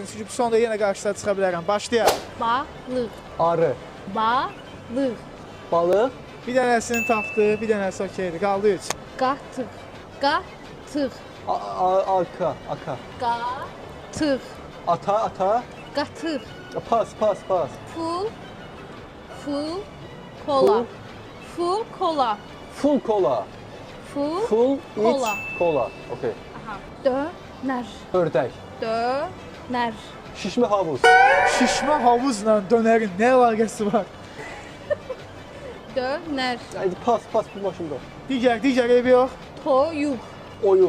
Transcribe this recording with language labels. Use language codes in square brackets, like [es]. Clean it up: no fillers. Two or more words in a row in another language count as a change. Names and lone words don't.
[az] Çünki bu sonda yenə qarşıda çıxa bilərəm. Başlayaq. Balıq. Arı. Balıq. Balıq. Bir dənəsini tapdı, bir dənəsi okeydir. Qaldı 3. Qatıq. Qatıq. Arka. Aka. Qatıq. Ata. Qatıq. Pas. Ful. Kola. Ful kola. Full kola. Ful. Full Kola. Kola. Okey. Aha. Dönər. Ördək. Dönər. Şişmə havuz. Şişmə havuzla dönərin nə əlaqəsi var? Dönər. Pas bu maşında. Digər eybi yox. Toyuq. Oyuq.